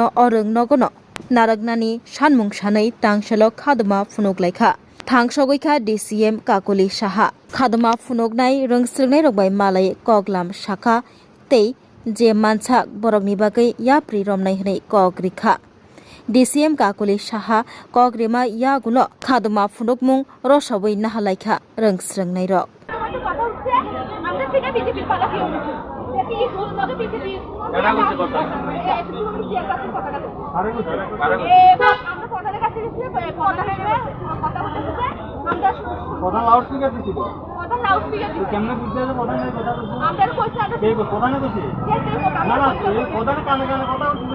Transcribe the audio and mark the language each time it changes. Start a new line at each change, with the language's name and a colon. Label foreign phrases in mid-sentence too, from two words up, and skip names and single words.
Kok Borok: o rengnogono naragnani sanmung sanai tangshalo khaduma phunukleikha Thangsogoikha DCM Kakuli Saha Khaduma Phunognai Rengsrungnai Rokbai Malai Koglam Shaka Tei Je Manchak Borokni Bagai Yapri Romnai Hnai Kogrikha DCM Kakuli Saha Kogrima Yagulo Khaduma Phunokmung Rosaboi Nahalaikha Rengsrungnai Rok
Bangla: প্রধান লাউডস্পিকার দিছিল প্রধান লাউডস্পিকার দিছিল কেমনে বুঝতে আছে প্রধানের কথা বলছো আমাদের কইছে কে প্রধানে কইছে না না প্রধান কানে কানে কথা বলছো